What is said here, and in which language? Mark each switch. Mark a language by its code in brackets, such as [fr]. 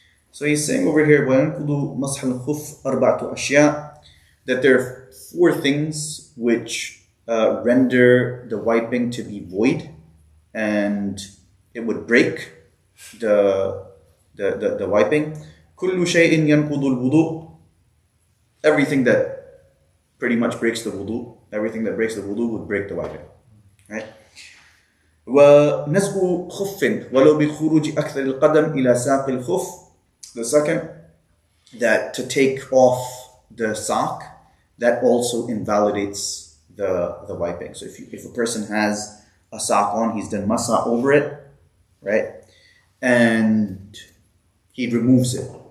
[en] So he's saying over here, [ar] وَيَنْقُضُ مَسْحَ الْخُفِّ أَرْبَعَةُ أَشْيَاء, [en] that there are 4 things which render the wiping to be void, and it would break the wiping. [ar] كُلُّ شَيْءٍ يَنْقُضُ الْوُضُوء. [en] Everything that pretty much breaks the wudu, everything that breaks the wudu would break the wiping. Right? [ar] ونزع خف ولو بخروج أكثر القدم إلى ساق الخف. [en] The second, that to take off the sock, that also invalidates the wiping. So if a person has a sock on, he's done masa over it, right? And he removes it.